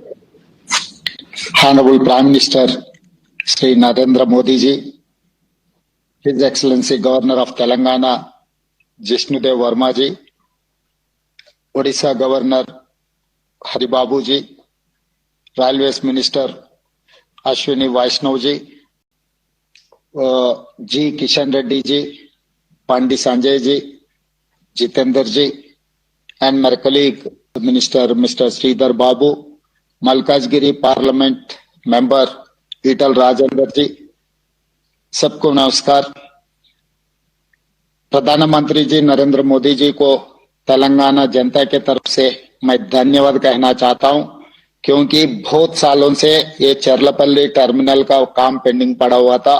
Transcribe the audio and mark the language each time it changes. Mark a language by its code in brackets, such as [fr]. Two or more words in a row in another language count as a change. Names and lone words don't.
[en] Honorable Prime Minister Sri Narendra Modi ji, His Excellency Governor of Telangana Jishnudev Verma ji, Odisha Governor Haribabu ji, Railways Minister Ashwini Vaishnav ji, G Kishan Reddy ji, Pandi Sanjay ji, Jitendra ji, and my colleague Minister Mr. Sridhar Babu, [hi] मलकाजगिरी [en] parliament member [hi] ईटल राजेंद्र जी, सबको नमस्कार। प्रधानमंत्री जी नरेंद्र मोदी जी को तेलंगाना जनता के तरफ से मैं धन्यवाद कहना चाहता हूं, क्योंकि बहुत सालों से ये चरलपल्ली टर्मिनल का काम पेंडिंग पड़ा हुआ था।